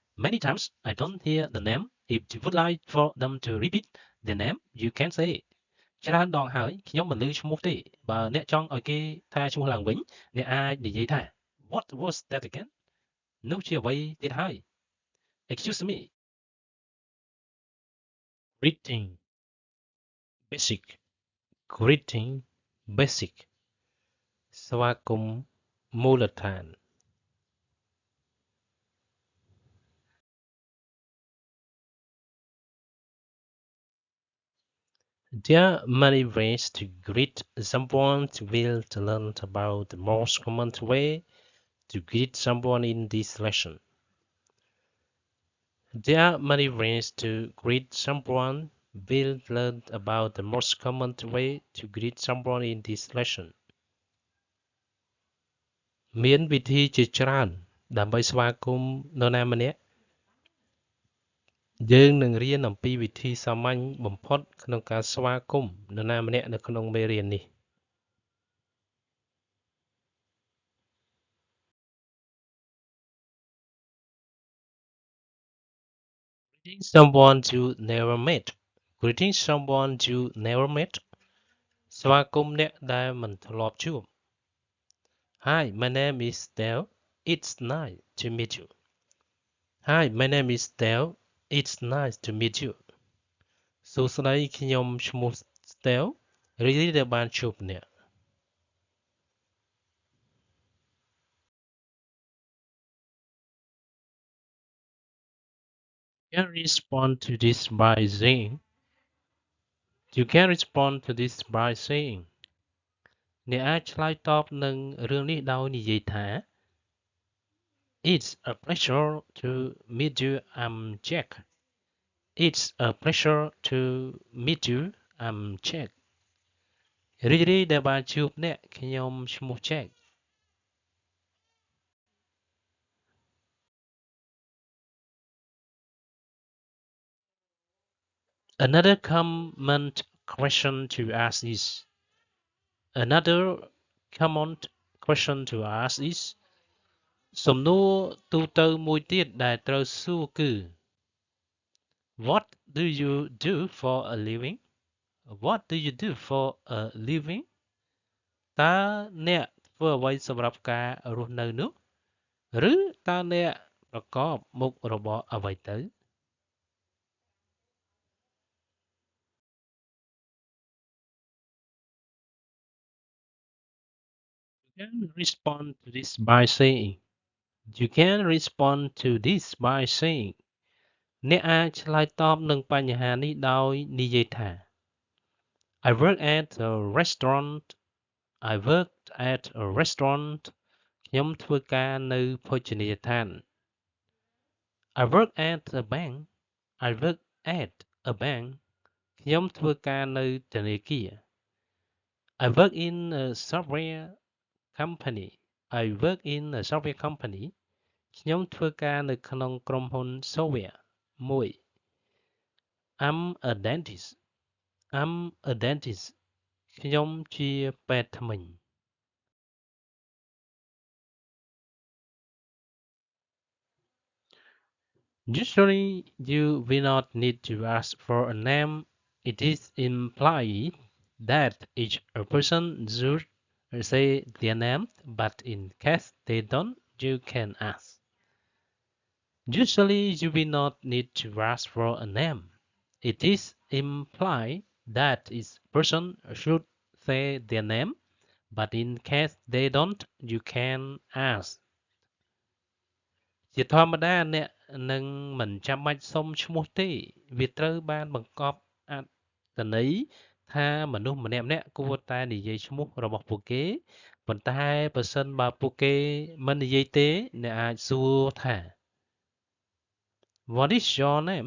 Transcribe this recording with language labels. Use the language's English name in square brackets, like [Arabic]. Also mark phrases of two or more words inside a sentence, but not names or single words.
[English] Many times I don't hear the name. If you would like for them to repeat the name, you can say it. [Khmer] ច្រើនដងហើយខ្ញុំមិនឮឈ្មោះទេបើអ្នកចង់ឲ្យគេថាឈ្មោះឡើងវិញអ្នកអាចនិយាយថា [English] What was that again? [Khmer] នោះជាអ្វីទៀតហើយ [English] Excuse me. Greeting basic greeting basic [Khmer] ស្វាគមន៍មូលដ្ឋាន [English] There are many ways to greet someone. We'll learn about the most common way to greet someone in this lesson. There are many ways to greet someone. We'll learn about the most common way to greet someone in this lesson. [Khmer] មានវិធីជាច្រើនដើម្បីស្វាគមន៍នរណាម្នាក់យើងនឹងរៀនអំពីវិធីសាមញ្ញបំផុតក្នុងការស្វាគមន៍នរណាម្នាក់នៅក្នុងមេរៀននេះ [English] Greeting someone you never met. Greeting someone you never met. [Khmer] ស្វាគមន៍អ្នកដែលមិនធ្លាប់ជួប [English] Hi, my name is Dale. It's nice to meet you. Hi, my name is Dale. It's nice to meet you. [Khmer] សួស្តីខ្ញុំឈ្មោះ Dale. រីករាយដែលបានជួបអ្នក [English] You can respond to this by saying You can respond to this by saying [Khmer] អ្នកអាចឆ្លើយតបនឹងរឿងនេះដោយនិយាយថា [English] It's a pleasure to meet you. I'm Jack. It's a pleasure to meet you. I'm Jack. [Khmer] រីករាយដែលបានជួបអ្នកខ្ញុំឈ្មោះ Jack. [English] Another common question to ask is Another common question to ask is [Khmer] សំណួរទូទៅមួយទៀតដែលត្រូវសួរគឺ [English] What do you do for a living? What do you do for a living? [Khmer] តើអ្នកធ្វើអ្វីសម្រាប់ការរស់នៅនោះឬតើអ្នកប្រកបមុខរបរអ្វីទៅ [English] You can respond to this by saying You can respond to this by saying [Khmer] អ្នកអាចឆ្លើយតបនឹងបញ្ហានេះដោយនិយាយថា [English] I work at a restaurant. I worked at a restaurant. [Khmer] ខ្ញុំធ្វើការនៅភោជនីយដ្ឋាន [English] I work at a bank. I work at a bank. [Khmer] ខ្ញុំធ្វើការនៅធនាគារ [English] I work in a software company. I work in a software company. [Khmer] ខ្ញុំធ្វើការនៅក្នុងក្រុមហ៊ុន software មួយ [English] I'm a dentist. I'm a dentist. [Khmer] ខ្ញុំជាពេទ្យធ្មេញ [English] Usually, you will not need to ask for a name. It is implied that each person should say their name, but in case they don't, you can ask. Usually, you will not need to ask for a name. It is implied that each person should say their name, but in case they don't, you can ask. [Khmer] ជាធម្មតាអ្នកនឹងមិនចាំបាច់សុំឈ្មោះទេវាត្រូវបានបង្កប់អត្ថន័យថាមនុស្សម្នាក់ៗគួរតែនិយាយឈ្មោះរបស់ពួកគេប៉ុន្តែប្រសិនបើពួកគេមិននិយាយទេអ្នកអាចសួរថា [English] What is your name?